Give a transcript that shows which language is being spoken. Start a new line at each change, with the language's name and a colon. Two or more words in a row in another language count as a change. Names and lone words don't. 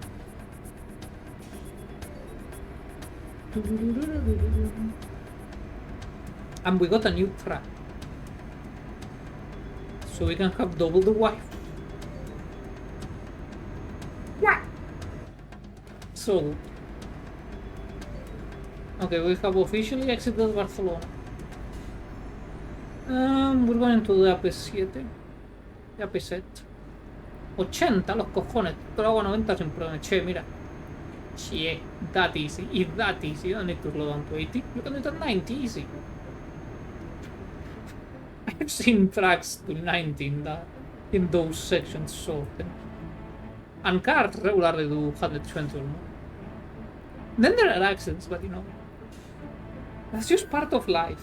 English: And we got a new track, so we can have double the wife. So, okay, we have officially exited Barcelona. We're going to the AP7.
Spanish: AP7. 80, los cojones. Te lo hago a 90 sin problema. Che, mira. Che,
English: that easy. It's that easy. You don't need to slow down to 80. You can do it at 90 easy. I've seen tracks to 90 in those sections so often. And cars regularly do 120 or more. Then there are accidents, but you know, that's just part of life.